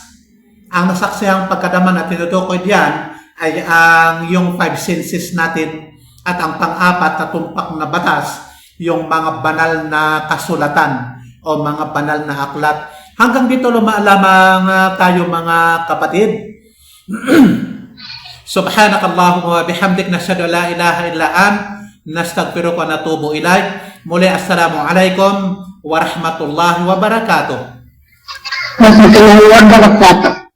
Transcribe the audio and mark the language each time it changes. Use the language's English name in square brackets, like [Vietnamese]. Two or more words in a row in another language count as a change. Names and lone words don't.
[Filipino] Ang nasaksihang pagkadama na tinutukoy diyan ay ang yung 5 senses natin at ang pang-4 na tumpak na batas, yung mga banal na kasulatan o mga banal na aklat. Hanggang dito lamang tayo mga kapatid. [Arabic] سبحانك اللهم وبحمدك نشهد أن لا إله إلا أنت نستغفرك ونتوب إليك. Muli السلام عليكم ورحمة الله وبركاته. ورحمة الله وبركاته.